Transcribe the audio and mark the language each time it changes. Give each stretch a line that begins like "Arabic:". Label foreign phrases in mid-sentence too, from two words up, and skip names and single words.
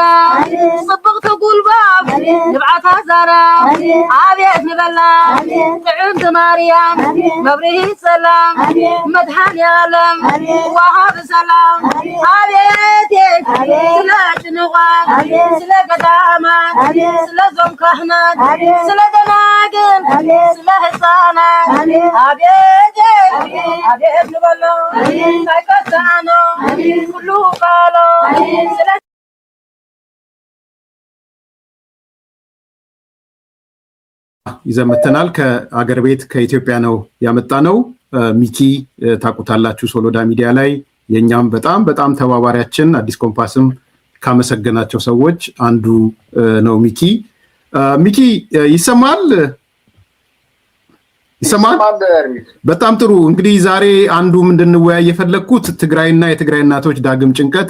Tigrinya: ጽብቕቲ ጉልባብ ንብዓታ ዘራ አቤት ንበላ ጥዕምቲ ማርያም መብርሂት ሰላም መድኃኔዓለም ዋሃብ ሰላም አቤት ስለ ጭንቋት ስለ ገዳማት ስለ ዞም ካህናት ስለ ደናግል ስለ ህፃናት አቤት ንበላ ሳይቀሳኖ ኩሉ ቃሎ ስለ
Amharic: ይዘመተናል። ከአገር ቤት ከኢትዮጵያ ነው ያመጣ ነው። ሚኪ ታቁታላችሁ ሶሎዳ ሚዲያ ላይ የኛም በጣም ተባባሪያችን አዲስ ኮምፓስም ካመሰገናቸው ሰዎች አንዱ ነው ሚኪ። ሚኪ ይሰማል? በጣም ጥሩ። እንግዲህ ዛሬ አንዱ እንድንወያይ የፈለኩት ትግራይና የትግራይ እናቶች ዳግም ጭንቀት